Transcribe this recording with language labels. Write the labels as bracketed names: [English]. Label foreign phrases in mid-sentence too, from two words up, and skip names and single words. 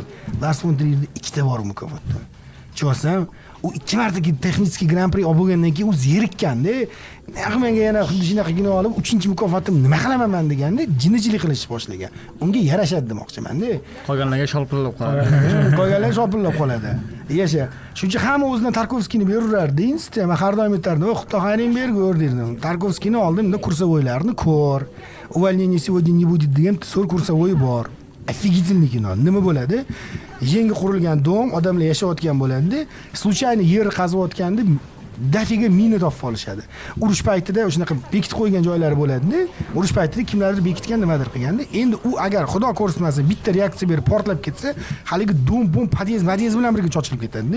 [Uzbek] Lars von Trierda 2 ta bor mukofotda. Chosam, u 2 marta texniskiy Grand Prix olib bo'lgandan keyin u zerikkanda, menga yana xuddi shunaqa kino olib 3-mukofotim nima qilaman men deganda jinnichilik qilishni boshlagan. Unga yarashadi demoqchiman-da. Qolganlarga shopillab qoladi. Qolganlar shopillab qoladi. Yasha. Shuncha hamma o'zidan Tarkovskiyni beraverardi. Men har doim aytardim, "Xudo xayring bergur" derdim. Tarkovskiyni oldim, kursovoylarni ko'r. Увольнение сегодня не будет degan so'r kursovoyi bor. Офигительный kino. Nima bo'ladi? Yangi qurilgan dom, odamlar yashayotgan bo'ladi. Случайно yer qaziyotganda dafiga mina topib olishadi. Urush paytida o'shanaqa bekitib qo'ygan joylari bo'ladi-da. Urush paytida kimlardir bekitgan nimadir qilganda, endi u agar xudo ko'rsatmasin bitta reaksiya berib portlab ketsa, haligi dom podyez bilan birga chochilib ketadi-da.